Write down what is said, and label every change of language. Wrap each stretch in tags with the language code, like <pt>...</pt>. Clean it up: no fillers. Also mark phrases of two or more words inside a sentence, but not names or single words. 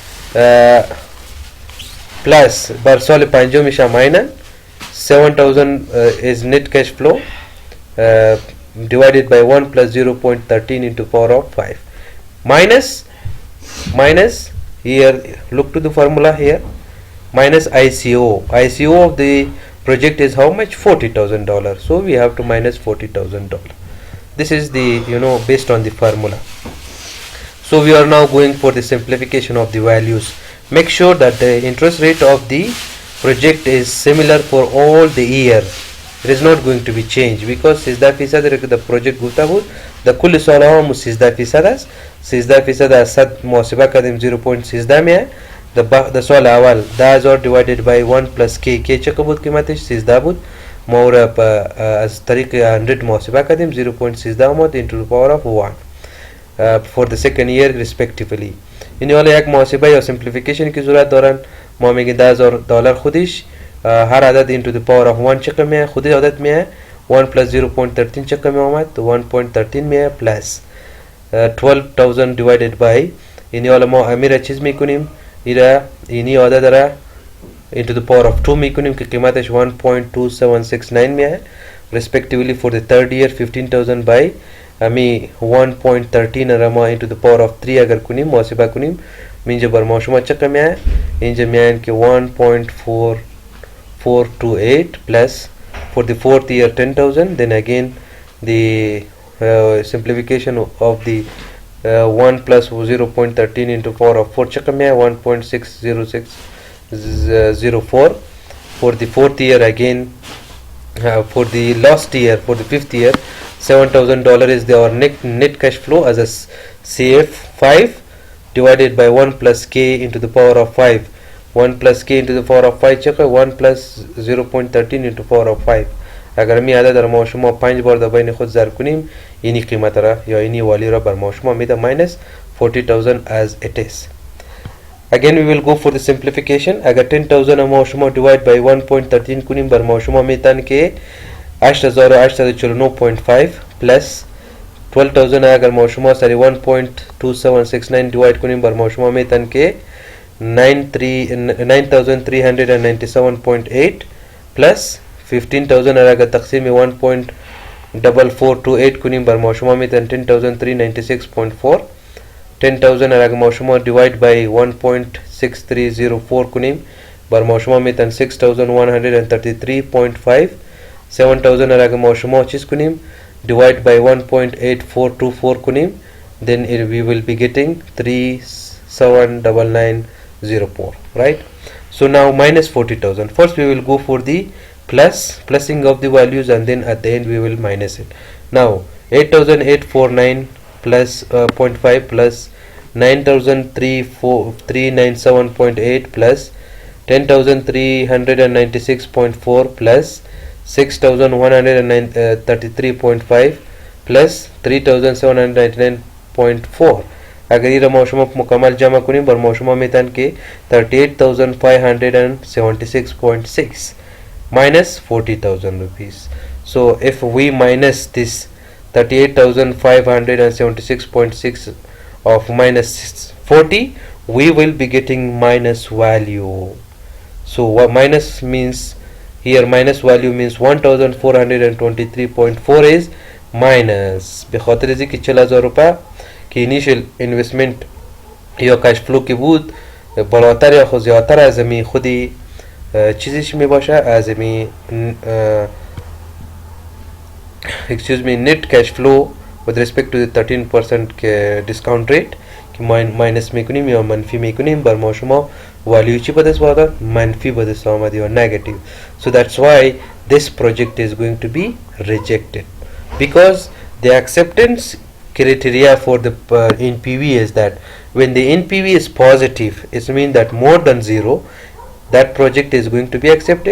<fa>پلاس بر سال پنجم میشه ماینس</fa> <en>7000 is net cash flow divided by 1 plus 0.13 into power of 5 minus here look to the formula here minus ICO of the project is how much $40,000 so we have to minus $40,000 this is the based on the formula. So we are now going for the simplification of the values. Make sure that the interest rate of the project is similar for all the year. It is not going to be changed because 13% the project</en> <fa>گفته بود در کل سال ها مو 13% است 13% از 100 محاسبه کردیم 0.13 میه در سال اول 10000</fa> <en>divided by 1 plus k</en> <fa>چقدر بود قیمتش 13 بود ما را از طریق 100 محاسبه کردیم 0.13 اومد</fa> <en>into the power of 1 for the second year respectively.</en> <fa>این حالا یک محاسبه یا simplification که ضرورت دارن ما میگیم $10,000 خودش هر عدد</fa> <en>into the power of 1</en> <fa>چقدر میه خودی عدد میه 1 plus 0.13 چقدر می آمد 1.13 میه plus 12,000 divided by این حالا ما امیر چیز میکنیم اینی عدد را</fa> <en>into the power of 2</en> <fa>میکنیم که قیمتش 1.2769 میه</fa> <en>respectively for the third year 15,000 by</en> <fa>امی 1.13 را ما</fa> <en>into the power of 3</en> <fa>اگر کنیم محاسبه کنیم اینجا بر ما شما چقدر میه اینجا میه که</fa> <en>1.4428 plus for the fourth year 10,000 then again the simplification of the 1 plus 0.13 into power of 4</en> <fa>چقدر میه</fa> <en>1.60604 for the fourth year again for the last year for the fifth year $7,000 is our net cash flow as a CF5 divided by 1 plus k into the power of 5 1 plus k into the power of 5 چقدر 1 plus 0.13 into power of 5</en> <fa>اگر می عدد را ما شما 5 بار در بین خود ضرب کنیم اینی قیمت را یا اینی والی را بر ما شما میده</fa> <en>minus 40,000 as it is. Again we will go for the simplification.</en> <fa>اگر 10,000 ما شما</fa> <en>divide by</en> <fa>1.13 کنیم بر ما شما میتن که 8849.5 plus 12,000 اگر ما شما سری 1.2769 divide کنیم بر ما شما میتن که 9397.8 plus 15,000 اگر تقسیم 1.4428 کنیم بر ما شما میتن 10,396.4 10,000 اگر ما شما</fa> <en>divide by</en> <fa>1.6304 کنیم بر ما شما میتن 6,133.5</fa> <en>7,000</en> <fa>اگر ما شما چیز کنیم</fa> <en>divide by 1.8424 کنیم then we will be getting 379904 right. So now minus 40,000 first we will go for the plussing of the values and then at the end we will minus it. Now 8,849 plus 0.5 plus 9,397.8 plus 10,396.4 plus 6,133.5 plus 3,799.4</en> <fa>اگر یہ ما شما مکمل جمع کنیم بر ما شما میتن که</fa> <en>38,576.6 minus 40,000 rupees. So if we minus this 38,576.6 of minus 40 we will be getting minus value. So what minus means here minus value means 1423.4 is minus</en> <fa>به خاطر از اینکه 40,000 روپه که</fa> <en>initial investment</en> <fa>یا</fa> <en>cash flow</en> <fa>که بود بالاتر یا خود زیادتر از می خودی چیزیش می باشه از می</fa> <en>excuse me net cash flow with respect to the 13%</en> <fa>که</fa> <en>discount rate</en> <fa>که ماینس میکنیم یا منفی میکنیم بر ما شما value چی به دست آمد؟ منفی به دست آمد یا negative.</fa> <en>So that's why this project is going to be rejected because the acceptance criteria for the NPV is that when the NPV is positive, it means that more than 0, that project is going to be accepted.</en>